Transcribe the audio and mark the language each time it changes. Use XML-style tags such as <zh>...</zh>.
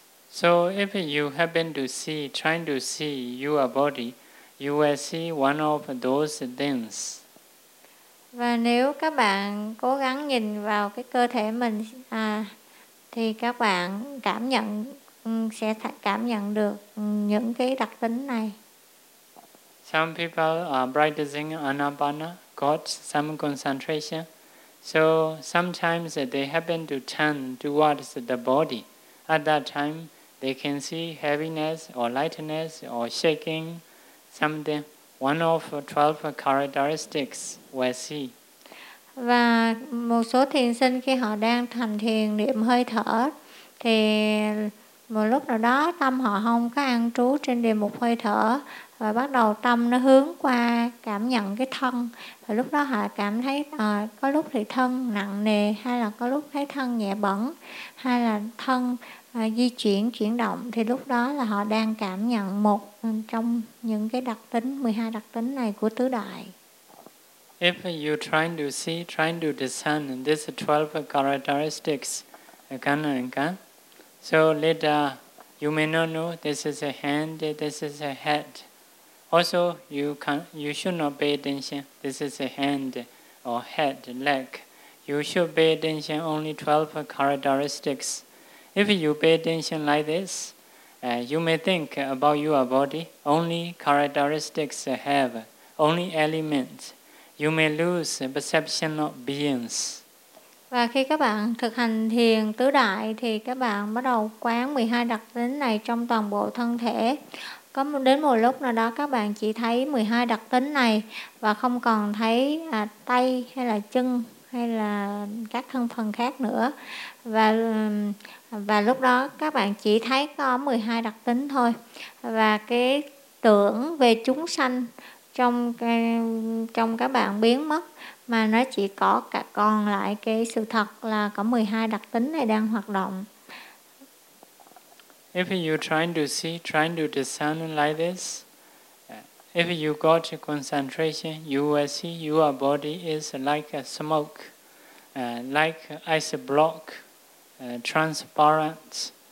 <en>So if you happen to see, trying to see your body, you will see one of those things.</en> <vi>Và nếu các bạn cố gắng nhìn vào cái cơ thể mình thì các bạn cảm nhận sẽ cảm nhận được những cái đặc tính này.</vi> <en>Some people are practicing anapana, got some concentration. So sometimes they happen to turn towards the body. At that time, they can see heaviness or lightness or shaking, something. One of 12 characteristics we see.</en> <vi>Và một số thiền sinh khi họ đang thành thiền niệm hơi thở thì một lúc nào đó tâm họ không có an trú trên đề mục hơi thở và bắt đầu tâm nó hướng qua cảm nhận cái thân, và lúc đó họ cảm thấy có lúc thì thân nặng nề, hay là có lúc thấy thân nhẹ bẩn, hay là thân di chuyển động, thì lúc đó là họ đang cảm nhận một trong những cái đặc tính 12 đặc tính này của tứ đại.</vi> <en>If you trying to see, trying to discern these 12 characteristics again and again, so later you may not know this is a hand, this is a head. Also, you should not pay attention. This is a hand or head, leg. You should pay attention only 12 characteristics. If you pay attention like this, you may think about your body. Only characteristics have, only elements. You may lose perception of beings.</en> <vi>Và khi các bạn thực hành thiền tứ đại thì các bạn bắt đầu quán 12 đặc tính này trong toàn bộ thân thể. Có đến một lúc nào đó các bạn chỉ thấy 12 đặc tính này và không còn thấy tay hay là chân hay là các thân phần khác nữa. Và lúc đó các bạn chỉ thấy có 12 đặc tính thôi. Và cái tưởng về chúng sanh trong các bạn biến mất, mà nó chỉ có cả còn lại cái sự thật là có 12 đặc tính này đang hoạt động.</vi> <en>If you trying to see, trying to discern like this, if you got concentration, you will see your body is like a smoke, like ice block, transparent.</en>